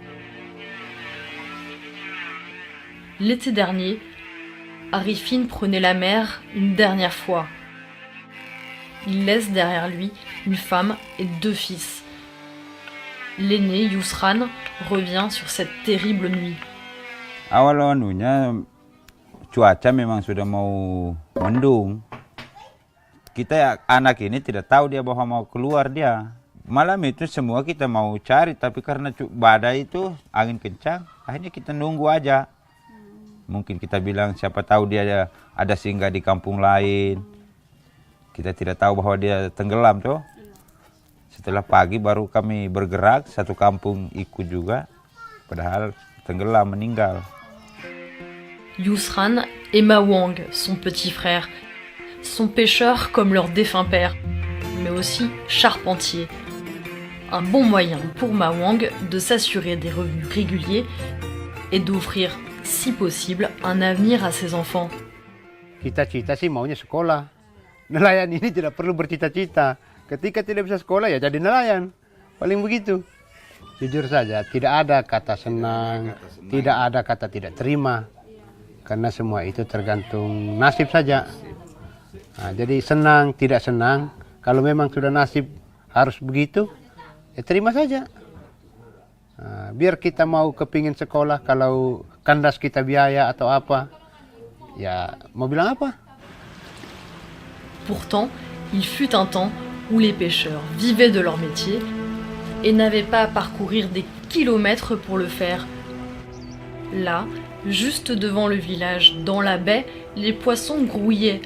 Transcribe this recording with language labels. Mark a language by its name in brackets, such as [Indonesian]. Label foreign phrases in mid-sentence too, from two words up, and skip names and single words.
[French] L'été dernier, Arifin prenait la mer une dernière fois. Il laisse derrière lui une femme et 2 fils. L'aîné, Yusran, revient sur cette terrible nuit. [Indonesian] Awalnya cuaca memang sudah mau mendung. Kita anak ini tidak tahu dia bahwa mau keluar dia. Malam itu semua kita mau cari, tapi karena badai itu angin kencang, akhirnya kita nunggu aja. Mungkin kita bilang siapa tahu dia ada singgah di kampung lain. Kita tidak tahu bahwa dia tenggelam tuh. Setelah pagi baru kami bergerak, satu kampung ikut juga. Padahal tenggelam, meninggal. [French] Yusran et Mawang, son petit frère, sont pêcheurs comme leur défunt père, mais aussi charpentiers. Un bon moyen pour Mawang de s'assurer des revenus réguliers et d'offrir, si possible, un avenir à ses enfants. [Indonesian] Cita-cita sih maunya sekolah. Nelayan ini tidak perlu bercita-cita. Ketika tidak bisa sekolah ya jadi nelayan. Paling begitu. Jujur saja, tidak ada kata senang, tidak ada kata tidak terima. Karena semua itu tergantung nasib saja. Nah, jadi senang, tidak senang. Kalau memang sudah nasib harus begitu, ya terima saja. Nah, biar kita mau kepingin sekolah, kalau kandas kita biaya atau apa, ya mau bilang apa? [French] Pourtant, il fut un temps où les pêcheurs vivaient de leur métier et n'avaient pas à parcourir des kilomètres pour le faire. Là, juste devant le village, dans la baie, les poissons grouillaient.